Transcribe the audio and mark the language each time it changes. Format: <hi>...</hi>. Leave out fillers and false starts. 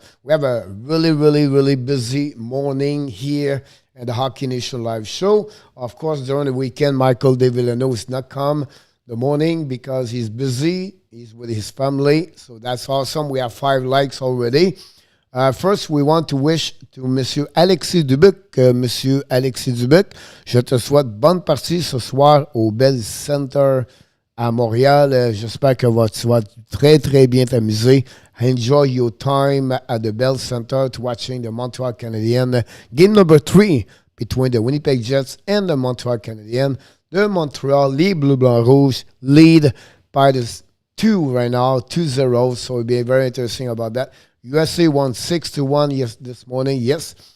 <en>We have a really busy morning here at the Hockey Nation Live Show. Of course, during the weekend, Michael DeVillano is not come the morning because he's busy. He's with his family. So that's awesome. We have 5 likes already. First, we want to wish to Monsieur Alexis Dubec.</en> <fr>Monsieur Alexis Dubec, je te souhaite bonne partie ce soir au Bell Center à Montréal. J'espère que tu vas très bien t'amuser.</fr> <en>Enjoy your time at the Bell Center to watching the Montreal Canadiens. Game number 3 between the Winnipeg Jets and the Montreal Canadiens. The Montreal, les Bleu-Blanc-Rouge, lead by the 2 right now, 2-0. So it'll be very interesting about that. USA won 6-1 this morning. Yes.</en>